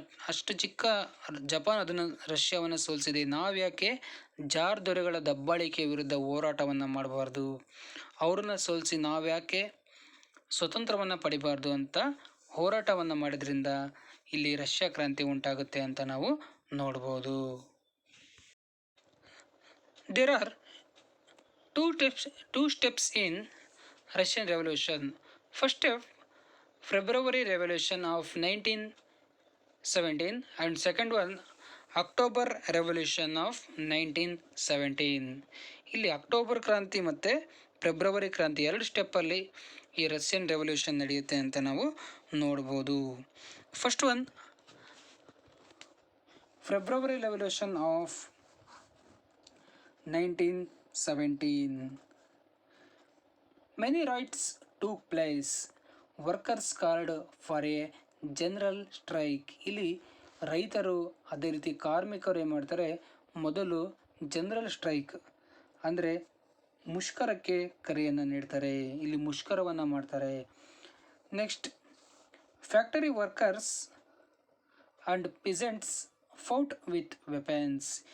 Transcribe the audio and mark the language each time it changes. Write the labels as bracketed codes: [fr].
[kn] ಅಷ್ಟು ಚಿಕ್ಕ ಜಪಾನ್ ಅದನ್ನು ರಷ್ಯಾವನ್ನು ಸೋಲಿಸಿದೆ, ನಾವ್ಯಾಕೆ ಜಾರ್ ದೊರೆಗಳ ದಬ್ಬಾಳಿಕೆ ವಿರುದ್ಧ ಹೋರಾಟವನ್ನು ಮಾಡಬಾರ್ದು, ಅವ್ರನ್ನ ಸೋಲಿಸಿ ನಾವ್ಯಾಕೆ ಸ್ವತಂತ್ರವನ್ನು ಪಡಿಬಾರ್ದು ಅಂತ ಹೋರಾಟವನ್ನು ಮಾಡಿದ್ರಿಂದ ಇಲ್ಲಿ ರಷ್ಯಾ ಕ್ರಾಂತಿ ಉಂಟಾಗುತ್ತೆ ಅಂತ ನಾವು ನೋಡ್ಬೋದು. [en] There are two steps in Russian Revolution. First step, February Revolution of 1917 and second one, October Revolution of 1917. [kn] ಇಲ್ಲಿ ಅಕ್ಟೋಬರ್ ಕ್ರಾಂತಿ ಮತ್ತು ಫೆಬ್ರವರಿ ಕ್ರಾಂತಿ ಎರಡು ಸ್ಟೆಪ್ಪಲ್ಲಿ ಈ ರಷ್ಯನ್ ರೆವಲ್ಯೂಷನ್ ನಡೆಯುತ್ತೆ ಅಂತ ನಾವು ನೋಡ್ಬೋದು. [en] First one, February revolution of 1917. Many riots took place. Workers called for a general strike. [kn] ಇಲ್ಲಿ ರೈತರು ಅದೇ ರೀತಿ ಕಾರ್ಮಿಕರು ಏನು ಮಾಡ್ತಾರೆ, ಮೊದಲು ಜನರಲ್ ಸ್ಟ್ರೈಕ್ ಅಂದರೆ ಮುಷ್ಕರಕ್ಕೆ ಕರೆಯನ್ನು ನೀಡ್ತಾರೆ. ಇಲ್ಲಿ ಮುಷ್ಕರವನ್ನು ಮಾಡ್ತಾರೆ. [en] Next, factory workers and peasants fought with weapons.